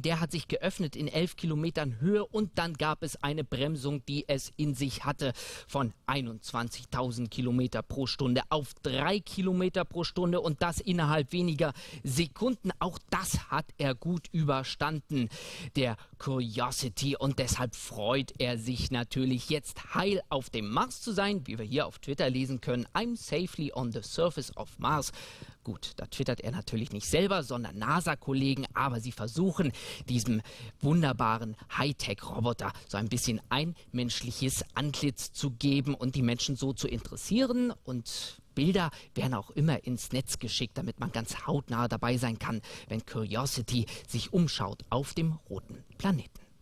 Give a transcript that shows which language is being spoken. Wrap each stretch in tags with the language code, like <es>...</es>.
<de>Der hat sich geöffnet in 11 Kilometern Höhe und dann gab es eine Bremsung, die es in sich hatte, von 21.000 Kilometer pro Stunde auf 3 Kilometer pro Stunde und das innerhalb weniger Sekunden. Auch das hat er gut überstanden, der Curiosity, und deshalb freut er sich natürlich jetzt heil auf dem Mars zu sein, wie wir hier auf Twitter lesen können.</de> <en>I'm safely on the surface of Mars.</en> <de>Gut, da twittert er natürlich nicht selber, sondern NASA-Kollegen, aber sie versuchen, diesem wunderbaren Hightech-Roboter so ein bisschen ein menschliches Antlitz zu geben und die Menschen so zu interessieren. Und Bilder werden auch immer ins Netz geschickt, damit man ganz hautnah dabei sein kann, wenn Curiosity sich umschaut auf dem roten Planeten.</de>